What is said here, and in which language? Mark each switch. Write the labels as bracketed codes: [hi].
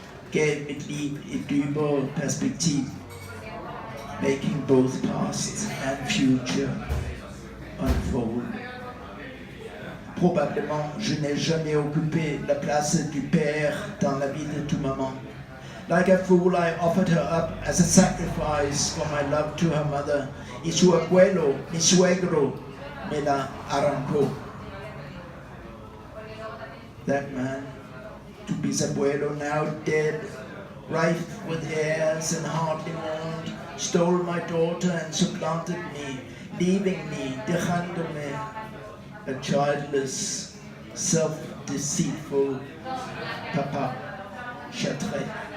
[no] Gave mitt liv ett dybare perspektiv, [en] making both past and future unfold. [fr] Probablement, je n'ai jamais occupé la place du père dans la vie de tu maman. [en] Like a fool, I offered her up as a sacrifice for my love to her mother. [es] Y su abuelo, mi suegro, me la arrancó. [en] That man, [es] tu bisabuelo, [en] now dead, rife with heirs and hardly mourned, stole my daughter and supplanted me, leaving me, [es] dejándome, [en] a childless, self-deceitful papa, [fr] Châtré.